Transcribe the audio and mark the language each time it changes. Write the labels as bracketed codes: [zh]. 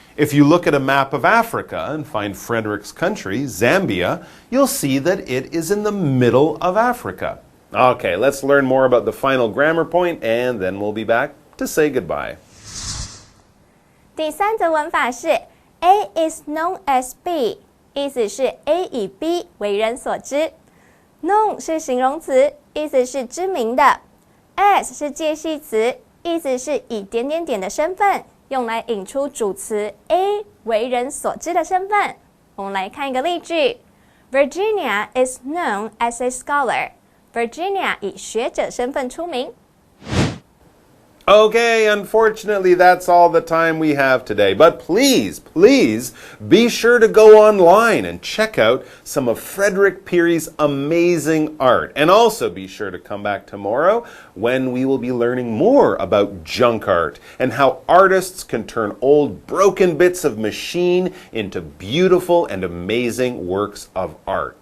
[en] If you look at a map of Africa and find Frederick's country, Zambia, you'll see that it is in the middle of Africa. Okay, let's learn more about the final grammar point, and then we'll be back to say goodbye. [zh] 第三则文法是 [en] A is known as B， [zh] 意思是 A 以 B 为人所知。 known 是形容词，意思是知名的。as 是介系词，意思是以点点点的身份，用来引出主词 A 为人所知的身份。我们来看一个例句 [en] Virginia is known as a scholar。 [zh] Virginia 以学者身份出名。 [en] Okay, unfortunately, that's all the time we have today. But please, please be sure to go online and check out some of Frederick Peary's amazing art. And also be sure to come back tomorrow when we will be learning more about junk art and how artists can turn old broken bits of machine into beautiful and amazing works of art.